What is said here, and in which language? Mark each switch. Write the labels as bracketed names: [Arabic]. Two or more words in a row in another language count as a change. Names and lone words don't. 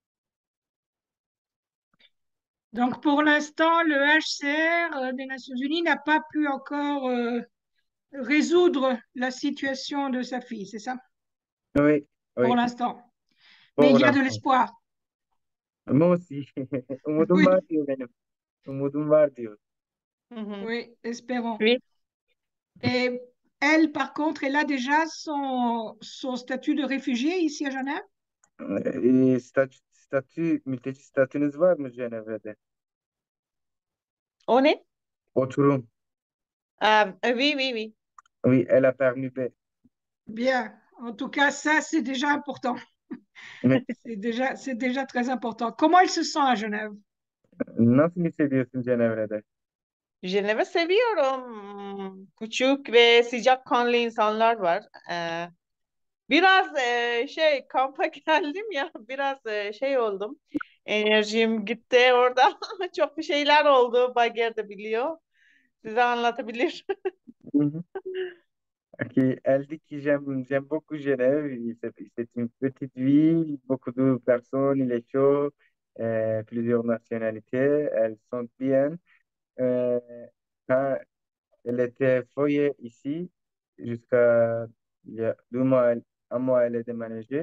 [French] donc pour l'instant, le HCR des Nations Unies n'a pas pu encore résoudre la situation de sa fille, c'est ça? Oui, Pour oui, l'instant. Mais pour il y a de l'instant. l'espoir. Moi aussi. [Turkish] Umudum var [French] Oui, [Turkish] diyor benim. Umudum var diyor. Mhm. [French] oui, espérons. Oui. Et elle, par contre, elle a déjà son statut de réfugié ici à Genève? [Turkish] Mülteci statünüz var mı Cenevre'de? O ne? Oturum. [French] Oui, oui, oui. Oui, elle a permis B. Bien. En tout cas, ça, c'est déjà important. Ne- C'est déjà très important. Comment elle se sent à Genève? [Turkish] Nasıl hissediyorsun Cenevre'de? Cenev'i seviyorum. Küçük ve sıcakkanlı insanlar var. Biraz kampa geldim ya biraz şey oldum. Enerjim gitti orada. Çok bir şeyler oldu. Bager de biliyor. Size anlatabilir. Hı hı. [French] Ok, elle dit que j'aime beaucoup Genève. C'est une petite ville, beaucoup de personnes, il est chaud, plusieurs nationalités, elles sont bien. Euh, Quand elle était foyer ici, jusqu'à il y a 2 mois, 1 mois, elle est déménagée.